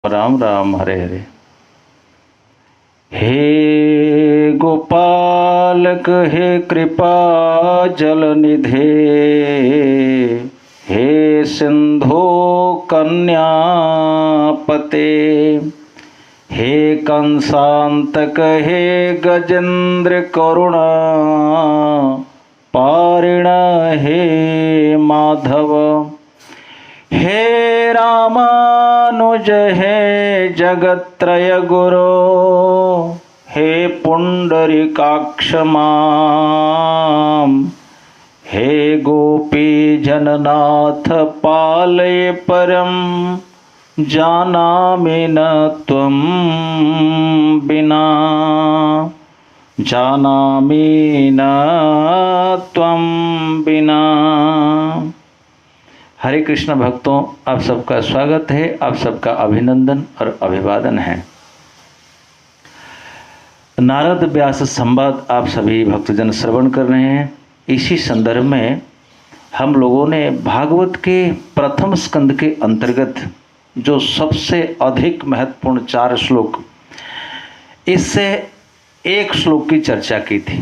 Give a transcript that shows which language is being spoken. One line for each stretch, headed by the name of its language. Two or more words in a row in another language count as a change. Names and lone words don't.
Sanskrit: राम राम हरे हरे। हे गोपालक हे कृपा जलनिधे, हे सिंधो कन्यापते, हे कंसांतक हे गजेंद्र करुणा पारिण हे माधव, हे रामानुज हे जगत्त्रय गुरो, हे पुंडरीकाक्ष मां, हे गोपी जननाथ पालय परम, जानामि न त्वं बिना, जानामि न त्वं बिना।
Hindi: हरे कृष्ण भक्तों, आप सबका स्वागत है, आप सबका अभिनंदन और अभिवादन है। नारद व्यास संवाद आप सभी भक्तजन श्रवण कर रहे हैं। इसी संदर्भ में हम लोगों ने भागवत के प्रथम स्कंद के अंतर्गत जो सबसे अधिक महत्वपूर्ण 4 श्लोक, इससे एक श्लोक की चर्चा की थी।